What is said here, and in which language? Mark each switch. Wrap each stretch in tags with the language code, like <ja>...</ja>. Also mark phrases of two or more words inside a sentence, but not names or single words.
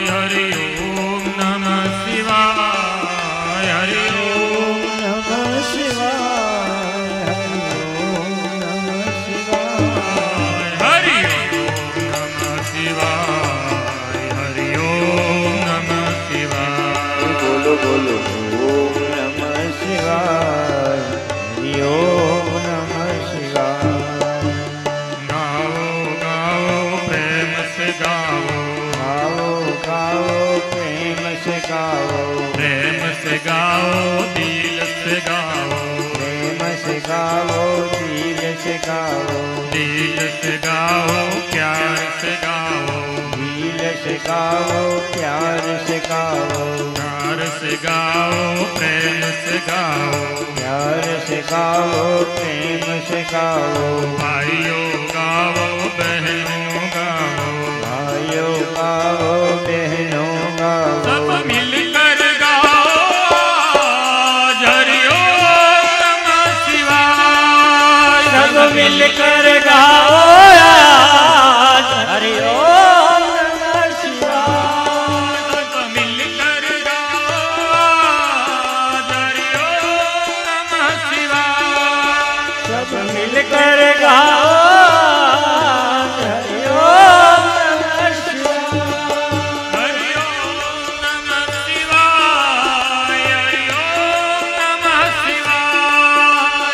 <sa>हरि ओम नमः शिवाय, हरि ओम नमः शिवाय, हरि ओम नमः शिवाय।</sa> <hi>बोलो बोलो</hi> <sa>ओम नमः शिवाय, हरि ओम नमः शिवाय।</sa> <hi>गाओ गाओ प्रेम से गाओ, गाओ गाओ प्रेम से गाओ, प्रेम से गाओ दिल से गाओ, प्रेम से गाओ दिल से गाओ, दिल से गाओ प्यार से गाओ, दिल से गाओ प्यार से गाओ, प्यार से गाओ प्रेम से गाओ, प्यार से गाओ प्रेम से गाओ, भाइयों गाओ बहनों गाओ, भाइयों गाओ बहनों गाओ, सब मिलकर गाओ</hi> <sa>हरि ओम नमः शिवाय।</sa> <hi>सब मिलकर गाओ</hi> <sa>हरि ओम नमः शिवाय,</sa> <hi>सब मिलकर गाओ</hi> <sa>हरि ओम नमः शिवाय।</sa> <hi>सब मिलकर गाओ</hi> <sa>हरि ओम नमः शिवाय, हरि ओम नमः शिवाय, हरि ओम नमः शिवाय,</sa>